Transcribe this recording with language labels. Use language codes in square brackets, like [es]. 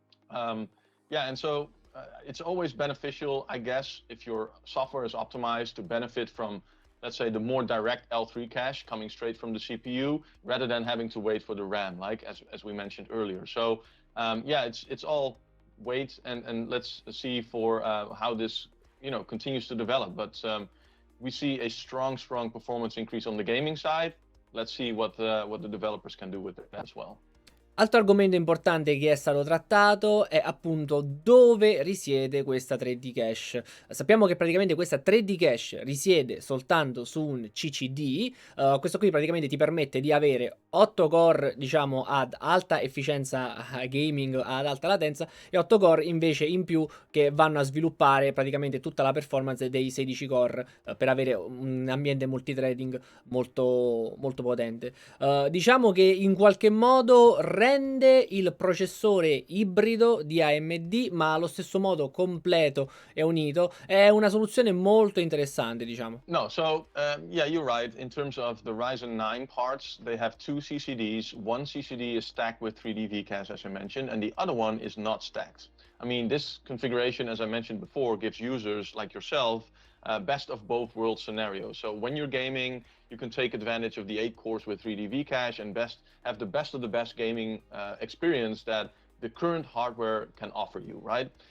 [en] And so it's always beneficial, I guess, if your software is optimized to benefit from, let's say, the more direct L3 cache coming straight from the CPU, rather than having to wait for the RAM, like as we mentioned earlier. So it's all wait and let's see for how this continues to develop. But we see a strong performance increase on the gaming side. Let's see what the developers can do with that as well. [it] Altro argomento importante che è stato trattato è appunto dove risiede questa 3D cache. Sappiamo che praticamente questa 3D cache risiede soltanto su un CCD. Questo qui praticamente ti permette di avere 8 core, diciamo, ad alta efficienza gaming, ad alta latenza, e 8 core invece in più che vanno a sviluppare praticamente tutta la performance dei 16 core, per avere un ambiente multithreading molto, molto potente. Diciamo che in qualche modo rende il processore ibrido di AMD, ma allo stesso modo completo e unito. È una soluzione molto interessante, diciamo. [en] No, so yeah, you're right. In terms of the Ryzen 9 parts, they have two CCDs. One CCD is stacked with 3D VCAS, as I mentioned, and the other one is not stacked. I mean, this configuration, as I mentioned before, gives users like yourself best of both world scenarios. So when you're gaming, you can take advantage of the 8 cores with 3D VCache and have the best of the best gaming experience that the current hardware can offer you, right?